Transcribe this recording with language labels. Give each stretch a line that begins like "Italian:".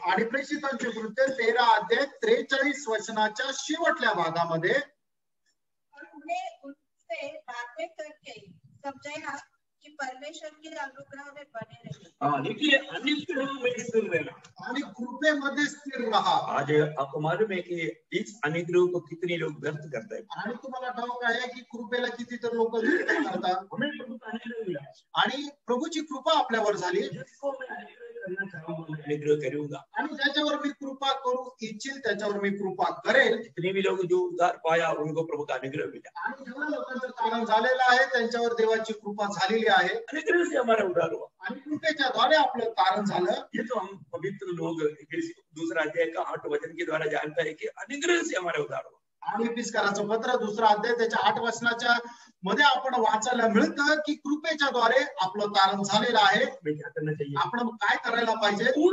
Marathi: आणि प्रेषितांचे कृत्य 13 अध्याय 43 वचनाच्या शेवटल्या भागामध्ये
Hindi: उनसे बातें करके समझाया कि परमेश्वर के अनुग्रह में बने रहिए. देखिए अनुग्रह में स्थिर रहना
Marathi: आणि कृपेमध्ये स्थिर रहा.
Hindi: आज आपको मालूम है कि इस अनुग्रह को कितने लोग व्यर्थ करते हैं.
Marathi: आणि तुम्हाला ठाऊक आहे की कृपेला किती तर लोक व्यर्थ करतात.
Hindi: हमें प्रभु का अनुग्रह मिला
Marathi: आणि प्रभूची कृपा आपल्यावर झाली.
Hindi: जिसको मैं करना चाहूंगा मैं अनुग्रह करूंगा.
Marathi: आणि ज्याच्यावर मी कृपा करू इच्छिल त्याच्यावर मी कृपा करेल.
Hindi: जितने भी लोग जो उद्धार पाया उनको प्रभु का अनुग्रह मिला.
Marathi: आणि जेवढ्या लोकांचं तारण झालेलं आहे त्यांच्यावर देवाची कृपा झालेली आहे.
Hindi: अनुग्रह से हमारा उद्धार हुआ.
Marathi: आणि कृपेच्या द्वारे आपलं तारण झालं.
Hindi: ये तो हम पवित्र लोग 2रा अध्याय का 8 वचन के द्वारा जानता है कि अनुग्रह से हमारा उद्धार हुआ.
Marathi: आणि इफिसकाराचं पत्र 2रा अध्याय त्याच्या 8 वचनाच्या मध्ये आपण वाचायला मिळतं की कृपेच्या द्वारे आपलं तारण झालेलं आहे. आपण काय करायला पाहिजे?